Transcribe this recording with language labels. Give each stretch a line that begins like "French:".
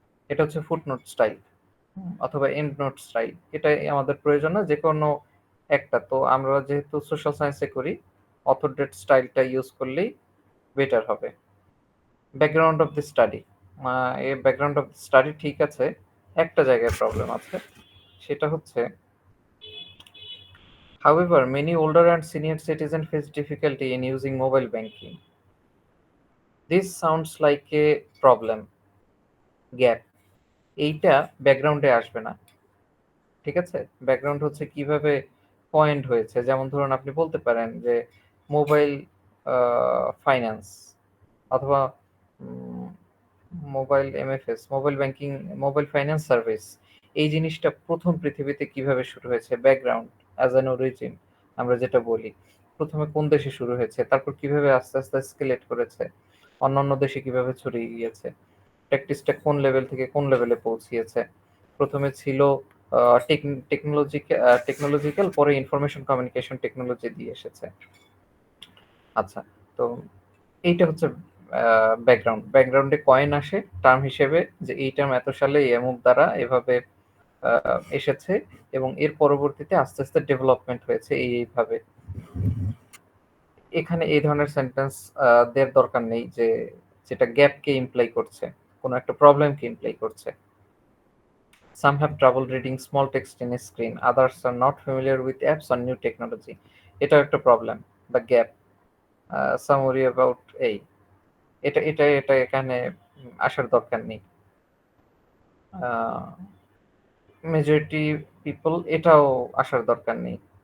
Bangla: এটা হচ্ছে footnote style অথবা এন্ড নোট স্টাইল। এটাই আমাদের প্রয়োজন না, যেকোনো একটা। তো আমরা যেহেতু সোশ্যাল সায়েন্সে করি, অথর ডেট স্টাইলটা ইউজ করলেই বেটার হবে। Background of the study. এই ব্যাকগ্রাউন্ড অফ দি স্টাডি ঠিক আছে, একটা জায়গায় প্রবলেম আছে। সেটা হচ্ছে
English: however many older and senior citizens face difficulty in using mobile banking. This sounds like a problem gap.
Bangla: এইটা ব্যাকগ্রাউন্ডে আসবে না। ঠিক আছে? ব্যাকগ্রাউন্ড হচ্ছে কিভাবে পয়েন্ট হয়েছে। যেমন ধরুন আপনি বলতে পারেন যে মোবাইল আ ফাইন্যান্স অথবা উম mobile MFS, mobile banking, mobile finance service. এই জিনিসটা ১ম পৃথিবীতে কিভাবে শুরু হয়েছে? ব্যাকগ্রাউন্ড অ্যাজ অ্যান অরিজিন আমরা যেটা বলি। ১ম এ কোন দেশে শুরু হয়েছে? তারপর কিভাবে আস্তে, আস্তে এসকেলেট করেছে? অন্যান্য দেশে কিভাবে ছড়িয়ে গিয়েছে? প্র্যাকটিসটা কোন লেভেল থেকে কোন লেভেলে পৌঁছিয়েছে? ১ম এ ছিল আ টেক টেকনোলজিক্যাল, পরে ইনফরমেশন কমিউনিকেশন টেকনোলজি দিয়ে এসেছে। আচ্ছা, তো এইটা হচ্ছে ব্যাকগ্রাউন্ডে কয়েন আসে টার্ম হিসেবে, যে এই টার্ম এত সালে অমুক দ্বারা এভাবে এসেছে এবং এর পরবর্তীতে আস্তে আস্তে ডেভেলপমেন্ট হয়েছে এইভাবে। এখানে এই ধরনের সেন্টেন্স দেওয়ার দরকার নেই যে যেটা গ্যাপকে ইমপ্লাই করছে, কোনো একটা প্রবলেমকে ইমপ্লাই করছে।
English: Some have trouble reading small text in a screen, others are not familiar with apps or new technology.
Bangla: এটাও একটা প্রবলেম বা গ্যাপ।
English: Some worry about
Bangla: এই এটা এখানে আসার দরকার নেই। মেজরিটি পিপল এটাও আসার দরকার নেই।